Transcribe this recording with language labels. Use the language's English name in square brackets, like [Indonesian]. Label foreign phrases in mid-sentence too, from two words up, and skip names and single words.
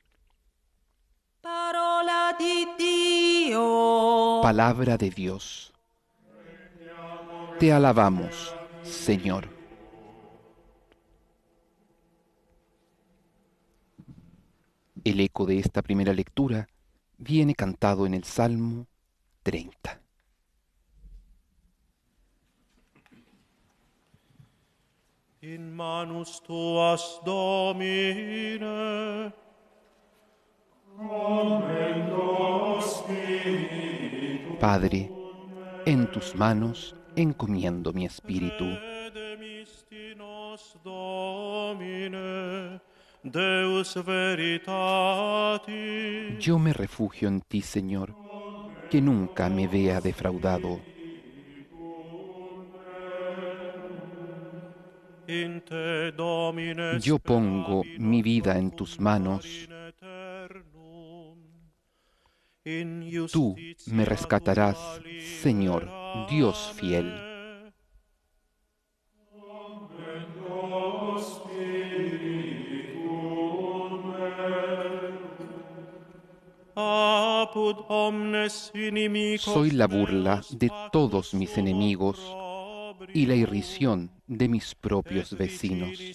[Spanish] Palabra de Dios. Te alabamos, Señor. El eco de esta primera lectura viene cantado en el Salmo 30. [Latin] In manus tuas, Domine, [Spanish] Padre, en tus manos encomiendo mi espíritu. [Latin] Domine, Deus veritati. [Spanish] Yo me refugio en ti, Señor, que nunca me vea defraudado. [Latin] In te, Domine, [Spanish] Yo pongo mi vida en tus manos. Tú me rescatarás, Señor, Dios fiel. Soy la burla de todos mis enemigos y la irrisión de mis propios vecinos.